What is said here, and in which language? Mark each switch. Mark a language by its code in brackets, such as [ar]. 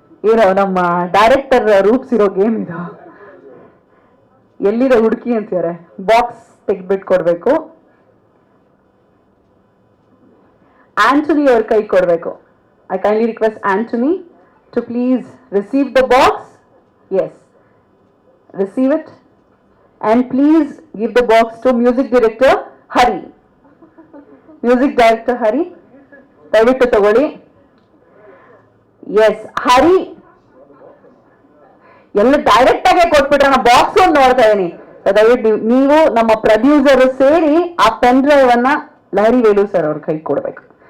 [kn] ಏನೋ ನಮ್ಮ director ರೂಪಿಸಿರೋ game ಇದು. ಎಲ್ಲಿರೋ ಹುಡುಕಿ ಅಂತಿದ್ದಾರೆ. ಬಾಕ್ಸ್ ತೆಗೆದ್ಬಿಟ್ಟು ಕೊಡ್ಬೇಕು. ಆಂಟನಿ ಅವ್ರ ಕೈ ಕೊಡ್ಬೇಕು. [en] I kindly request Antony to please receive the box. Yes, receive it and please give the box to music director Hari. [kn] Music director Hari, ದಯವಿಟ್ಟು ತಗೊಳ್ಳಿ. ಎಸ್, ಹರಿ ಎಲ್ಲ ಡೈರೆಕ್ಟ್ ಆಗಿ ಕೊಟ್ಬಿಟ್ರೆ ನಾನು ಬಾಕ್ಸ್ ಒಂದು ನೋಡ್ತಾ ಇದೀನಿ. ದಯವಿಟ್ಟು ನೀವು ನಮ್ಮ ಪ್ರೊಡ್ಯೂಸರ್ ಸೇರಿ ಆ ಪೆನ್ ಡ್ರೈವ್ ಅನ್ನ ಲಹರಿ ವೇಲು ಸರ್ ಅವ್ರ ಕೈ ಕೊಡ್ಬೇಕು.